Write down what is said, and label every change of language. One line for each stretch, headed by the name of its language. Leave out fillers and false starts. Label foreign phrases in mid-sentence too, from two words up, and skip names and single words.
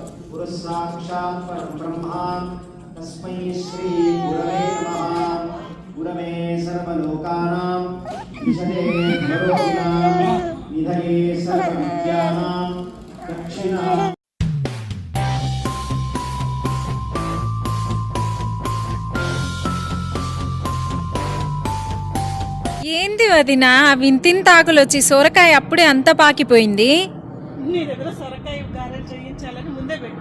Sanskrit: गुरुसाक्षात् परं ब्रह्मा तस्मै श्री गुरवे नमः। गुरवे सर्वलोकानां विषये भरोगिणां निधये सर्वविद्यानां दक्षिणा।
Telugu: ఏంది వదిన వింతింత ఆకులు వచ్చి సొరకాయ అప్పుడే అంత పాకిపోయింది. నీ దగ్గర సొరకాయ గారెలు చేయించాలని ముందే పెట్టా.